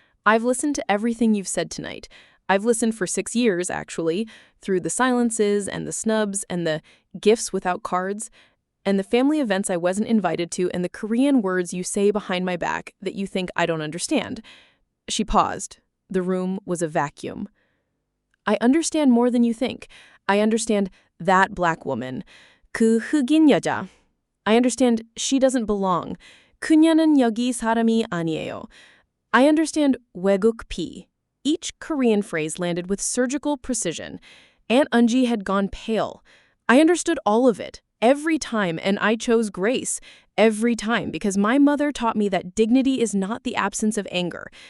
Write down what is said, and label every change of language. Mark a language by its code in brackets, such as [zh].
[en] "I've listened to everything you've said tonight. I've listened for 6 years, actually, through the silences and the snubs and the gifts without cards, and the family events I wasn't invited to and the Korean words you say behind my back that you think I don't understand." She paused. The room was a vacuum. "I understand more than you think. I understand that black woman. [ko] 그 흑인 여자. [en] I understand she doesn't belong. [ko] 그녀는 여기 사람이 아니에요. [en] I understand [ko] 외국 피." [en] Each Korean phrase landed with surgical precision. Aunt Unji had gone pale. I understood all of it, every time, and I chose grace, every time, because my mother taught me that dignity is not the absence of anger.